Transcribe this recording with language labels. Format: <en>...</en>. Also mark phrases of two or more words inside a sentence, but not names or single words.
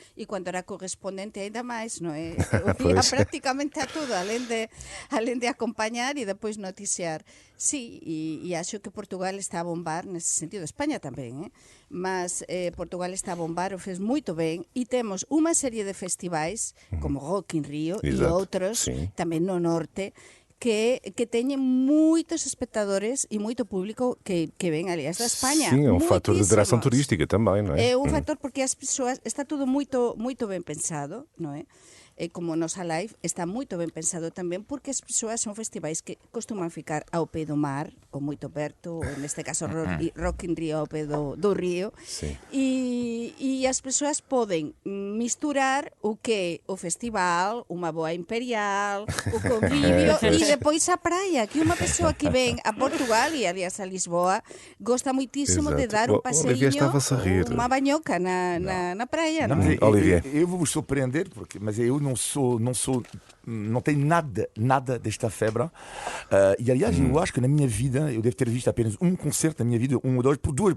<pt>E quando era correspondente ainda mais, não é? Eu ia praticamente a tudo, além de acompanhar e depois noticiar. Sim, e acho que Portugal está a bombar nesse sentido. Espanha também, mas Portugal está a bombar, o fez muito bem. E temos uma série de festivais, como Rock in Rio e outros, também no norte,</pt> <gl>que teñen moitos espectadores e moito público que ven,</gl> <pt>aliás, da Espanha. Sim, é um fator de atração turística também, não é? É um fator</pt> <gl>porque as persoas, está tudo moito ben pensado, non é? Como Nosa Live está moito ben pensado tamén porque as persoas son festivais que costuman ficar ao pé do mar, ou moito perto, ou neste caso Rock in Rio ao pé do río, e as persoas poden misturar o que é o festival, unha boa imperial, o convivio e depois a praia, que unha persoa que ven a Portugal e aliás a Lisboa gosta moitísimo de dar</gl> <pt>um passeio, uma banhoca na praia. Olivia, eu vou vos surpreender, mas eu não tenho nada desta febre. E aliás, eu acho que na minha vida eu devo ter visto apenas um concerto na minha vida, um ou dois, por duas.</pt>